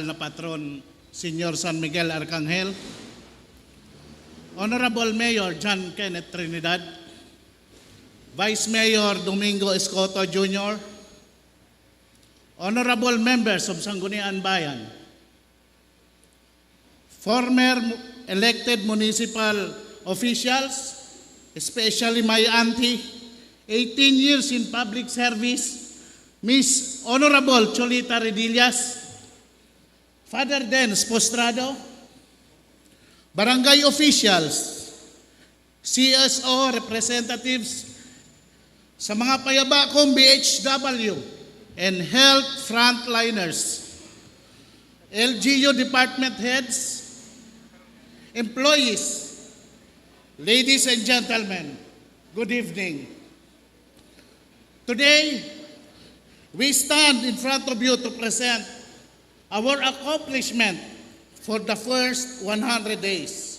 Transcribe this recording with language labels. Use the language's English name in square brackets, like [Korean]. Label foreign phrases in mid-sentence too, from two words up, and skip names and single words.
[English] na patron, Senior San Miguel Arcangel, Honorable Mayor John Kenneth Trinidad, Vice Mayor Domingo Escoto Jr., Honorable Members of Sangguniang Bayan, former elected municipal officials, especially my auntie, 18 years in public service, Miss Honorable Cholita Redillas, Father Dennis Postrado, barangay officials, CSO representatives, [Bikol] sa mga payaba kong [English] BHW and health frontliners, LGU department heads, employees, ladies and gentlemen, good evening. Today, we stand in front of you to present our accomplishment for the first 100 days.